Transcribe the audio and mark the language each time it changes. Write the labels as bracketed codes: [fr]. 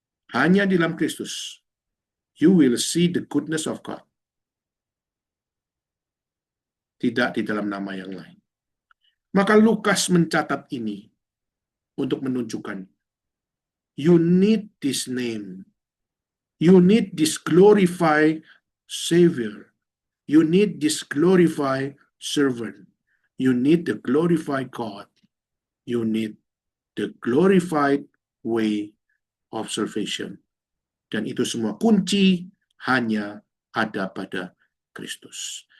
[id] Hanya di dalam Kristus, [en] you will see the goodness of God. [id] Tidak di dalam nama yang lain. Maka Lukas mencatat ini untuk menunjukkan, [en] you need this name. You need this glorified Savior. You need this glorified servant. You need the glorified God. You need the glorified way of salvation. [id] Dan itu semua kunci hanya ada pada Kristus.